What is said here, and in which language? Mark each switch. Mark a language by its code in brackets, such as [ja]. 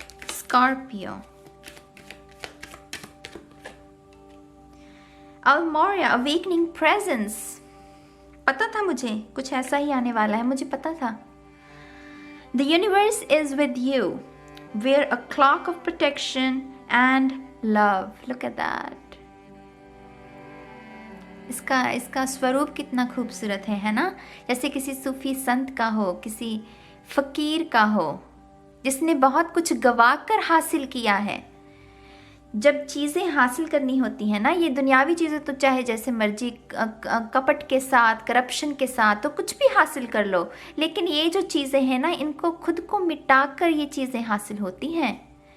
[hi] Scorpio, अल्मोरिया, awakening presence. पता था मुझे कुछ ऐसा ही आने वाला है, मुझे पता था। [en] The universe is with you. Wear a clock of protection and love. Look at that. [hi] इसका स्वरूप कितना खूबसूरत है ना? जैसे किसी सूफी संत का हो, किसी फकीर का हो, जिसने बहुत कुछ गवा कर हासिल किया है। जब चीज़ें हासिल करनी होती हैं ना, ये दुनियावी चीज़ें तो चाहे जैसे मर्जी कपट के साथ, करप्शन के साथ, तो कुछ भी हासिल कर लो, लेकिन ये जो चीज़ें हैं ना, इनको खुद को मिटा कर ये चीज़ें हासिल होती हैं।